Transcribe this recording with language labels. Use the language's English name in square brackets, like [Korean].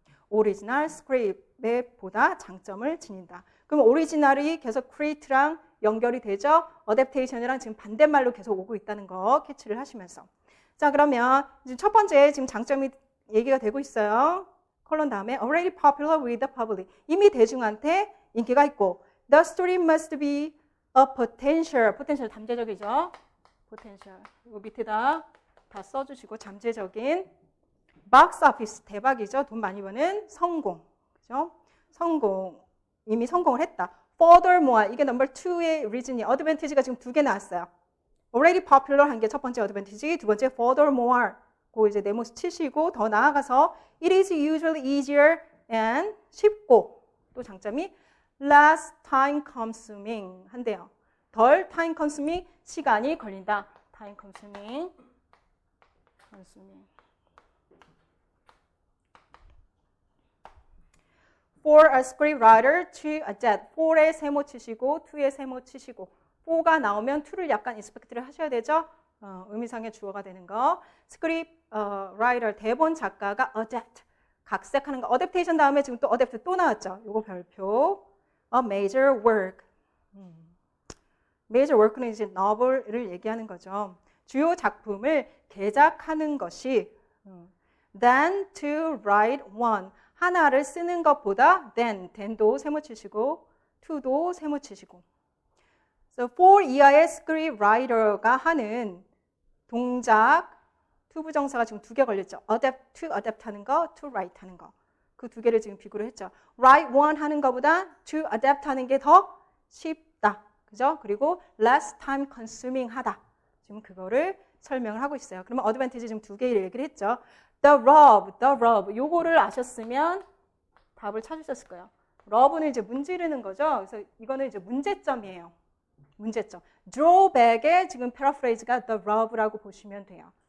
[Korean] 오리지널 스크립트에 보다 장점을 지닌다. 그럼 오리지널이 계속 create랑 연결이 되죠? adaptation이랑 지금 반대말로 계속 오고 있다는 거 캐치를 하시면서. 자, 그러면 이제 첫 번째 지금 장점이 얘기가 되고 있어요. [English] 콜론 다음에 already popular with the public. [Korean] 이미 대중한테 인기가 있고 [English] the story must be a potential. [Korean] potential 잠재적이죠? potential. 이거 밑에다 다 써주시고 잠재적인 박스 오피스 대박이죠. 돈 많이 버는 성공. 그죠? 성공. 이미 성공을 했다. Furthermore. 이게 넘버 2의 reason이 advantage가 지금 2개 나왔어요. already popular 한 게 첫 번째 advantage, 두 번째 furthermore. 그 이제 네모스 치시고 더 나아가서 [English] it is usually easier and [Korean] 쉽고 또 장점이 less time consuming 한대요. 덜 time consuming 시간이 걸린다. [English] time consuming. For a scriptwriter to adapt. [Korean] for에 세모 치시고 to에 세모 치시고 for가 나오면 to를 약간 expect를 하셔야 되죠. 의미상의 주어가 되는 거. scriptwriter 대본 작가가 adapt 각색하는 거. adaptation 다음에 지금 또 adapt 또 나왔죠. 요거 별표. [English] A major work. [Korean] major work는 이제 novel을 얘기하는 거죠. 주요 작품을 개작하는 것이 [English] than to write one. [Korean] 하나를 쓰는 것보다 than도 세모 치시고 to도 세모 치시고. So for 이하의 scriptwriter가 하는 동작 투부정사가 지금 2개 걸렸죠. adapt, to adapt 하는 거, to write 하는 거. 그 2개를 지금 비교를 했죠. write one 하는 것보다 to adapt 하는 게 더 쉽다. 그죠? 그리고 less time consuming 하다. 지금 그거를 설명을 하고 있어요. 그러면 advantage 지금 2개를 얘기를 했죠. [English] the rub. [Korean] 요거를 아셨으면 답을 찾으셨을 거예요. rub는 이제 문지르는 거죠. 그래서 이거는 이제 문제점이에요. 문제점. drawback의 지금 paraphrase가 the rub라고 보시면 돼요.